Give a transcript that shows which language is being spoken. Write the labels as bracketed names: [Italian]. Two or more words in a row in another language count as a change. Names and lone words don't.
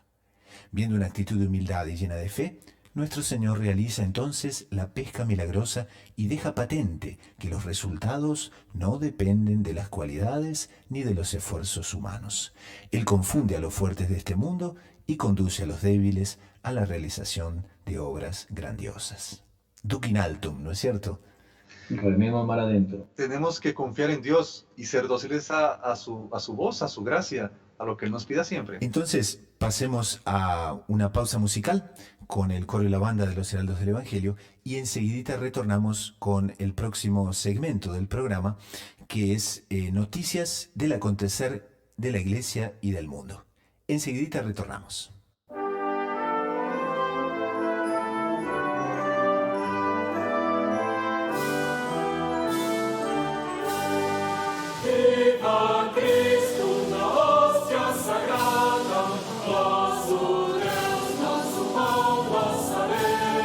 [Spanish] Viendo una actitud de humildad y llena de fe, nuestro Señor realiza entonces la pesca milagrosa y deja patente que los resultados no dependen de las cualidades ni de los esfuerzos humanos. Él confunde a los fuertes de este mundo y conduce a los débiles a la realización de obras grandiosas. [Latin] Duc in altum, [Spanish] ¿no es cierto? Rememos mar adentro. Tenemos que confiar en Dios y ser dóciles a su voz, a su gracia, a lo que Él nos pida siempre. Entonces, pasemos a una pausa musical con el coro y la banda de los Heraldos del Evangelio y enseguidita retornamos con el próximo segmento del programa, que es noticias del acontecer de la Iglesia y del mundo. Enseguidita retornamos. [Portuguese] Viva Cristo na hóstia sagrada, nosso Deus, nosso pão, nossa lei.